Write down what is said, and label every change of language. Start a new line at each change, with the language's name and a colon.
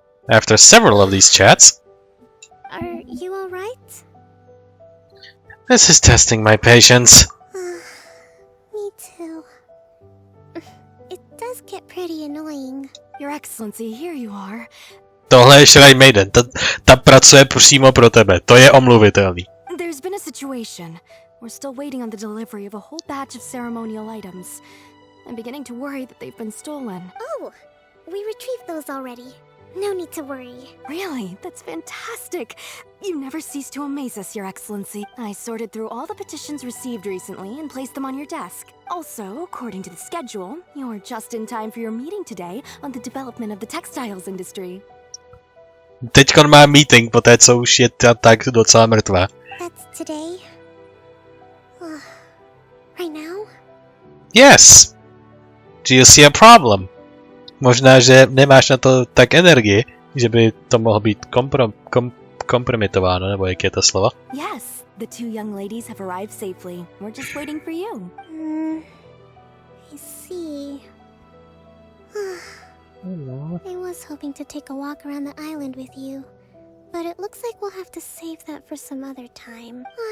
English: After several of these chats, Are you alright? this is testing my patience. Me too. It does get pretty annoying. Your Excellency, here you are.
Czech: Tohle je Shrine Maiden, ta pracuje přímo pro tebe, to je omluvitelný.
English: There's been a situation. We're still waiting on the delivery of a whole batch of ceremonial items. I'm beginning to worry that they've been stolen. Oh, we retrieved those already. No need to worry. Really? That's fantastic. You never cease to amaze us, Your Excellency. I sorted through all the petitions received recently and placed them on your desk. Also, according to the schedule, you're just in time for your meeting today on the development of the textiles industry.
Czech: Teďkon má meeting, poté co už je tak docela mrtvá.
English: That's today? Right now? Yes! Do you see a problem?
Czech: Možná, že nemáš na to tak energii, že by to mohlo být kompromitováno, nebo jak je to slovo?
English: Yes, the two young ladies have arrived safely. We're just waiting for you. I see. I was hoping to take a walk around the island with you, but it looks like we'll have to save that for some other time.